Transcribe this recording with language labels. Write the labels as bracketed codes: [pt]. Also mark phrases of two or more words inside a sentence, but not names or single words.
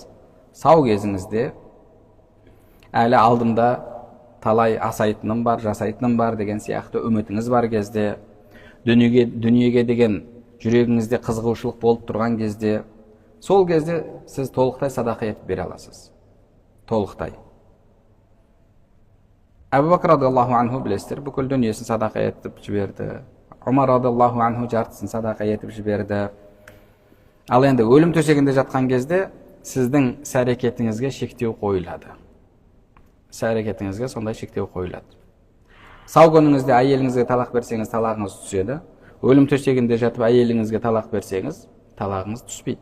[kk] Сау кезіңізде, әлі алдымда талай асайтыным бар, жасайтыным бар деген сияқты үмітіңіз бар кезде, дүниеге деген жүрегіңізде қызығушылық болып тұрған кезде, сол кезде сіз толықтай садақа етіп бере аласыз. Толықтай. Әбу Бәкір [ar] رضي الله عنه [kk] білесіздер, бүкіл дүниесін садақа етіп жіберді. Умар [ar] رضي الله عنه [kk] жартысын садақа етіп жіберді. Ал енді өлім төсегінде жатқан кезде сіздің іс-әрекетіңізге шектеу қойылады. Іс-әрекетіңізге сондай шектеу қойылады. Сау күніңізде әйеліңізге талақ берсеңіз, талағыңыз түседі. Өлім төсегінде жатып әйеліңізге талақ берсеңіз, талағыңыз түспейді.